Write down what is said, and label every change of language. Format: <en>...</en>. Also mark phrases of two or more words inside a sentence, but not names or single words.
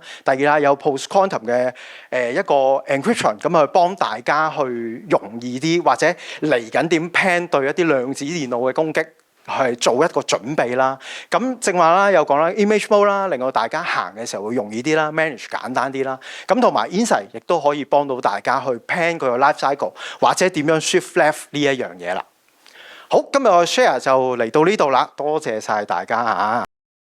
<yue>第二啦，有 post-quantum 嘅一個 encryption，咁去幫大家去容易啲，或者嚟緊點 plan 對一啲量子電腦嘅攻擊，係做一個準備啦。咁正話啦，有講啦</yue> <en>image mode</en> <yue>啦，令到大家行嘅時候會容易啲啦 ，manage 簡單啲啦。咁同埋 Insight 亦都可以幫到大家去 plan 佢個</yue> <en>life cycle，</en> <yue>或者點樣</yue> <en>shift left</en> <yue>呢一樣嘢啦。好，今日我 share 就嚟到呢度啦，多謝晒大家嚇。</yue>